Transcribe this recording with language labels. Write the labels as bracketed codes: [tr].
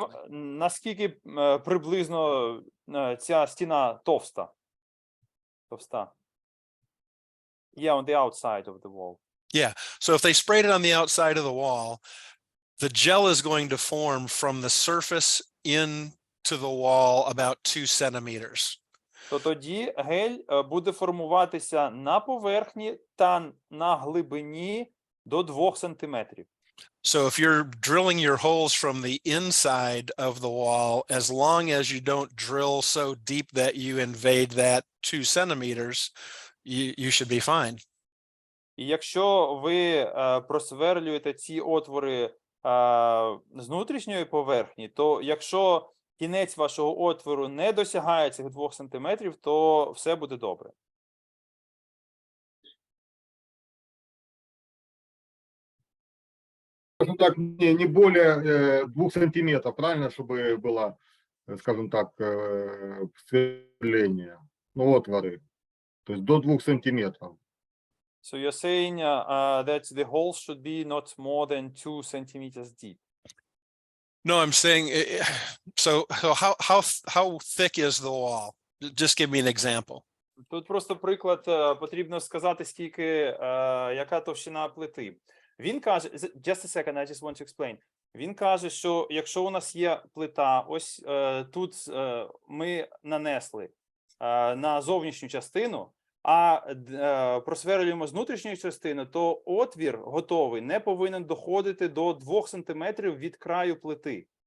[uk] наскільки приблизно ця стіна товста? [en] Yeah, on the outside of the wall. Yeah, so if they sprayed it on the outside of the wall, the gel is going to form from the surface into the wall about 2 centimeters. [uk] То тоді гель буде формуватися на поверхні та на глибині до 2 сантиметрів. [en] So if you're drilling your holes from the inside of the wall, as long as you don't drill so deep that you invade that 2 centimeters, you should be fine. [uk] І якщо ви просверлюєте ці отвори з внутрішньої поверхні, то якщо кінець вашого отвору не досягає цих 2 сантиметрів, то все буде добре. [ru] Скажем так, не более 2 сантиметров, правильно, чтобы было, скажем так, сверление, ну, отворы, то есть до 2 сантиметров. [en] So you're saying that the hole should be not more than 2 centimeters deep. No, I'm saying, so how thick is the wall? Just give me an example. [uk] Тут просто приклад, потрібно сказати, скільки, яка товщина плити. Він каже, [en] just a second, I just want to explain. [uk] Він каже, що якщо у нас є плита, ось тут ми нанесли на зовнішню частину, а просверлюємо з внутрішньої частини, то отвір готовий не повинен доходити до 2 сантиметрів від краю плити.